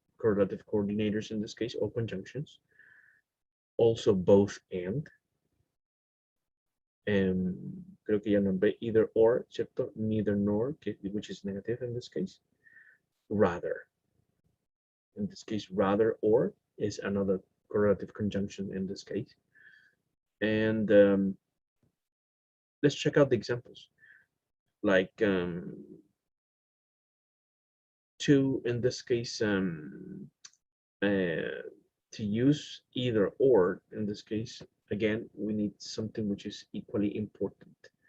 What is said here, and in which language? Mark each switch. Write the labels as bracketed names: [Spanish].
[English] correlative coordinators in this case, or conjunctions. Also both and. [Spanish] Creo que ya nombré either or, ¿cierto? [English] Neither nor, which is negative in this case. Rather. In this case, rather or is another correlative conjunction in this case. And let's check out the examples. Like to, in this case, to use either or, in this case, again, we need something which is equally important.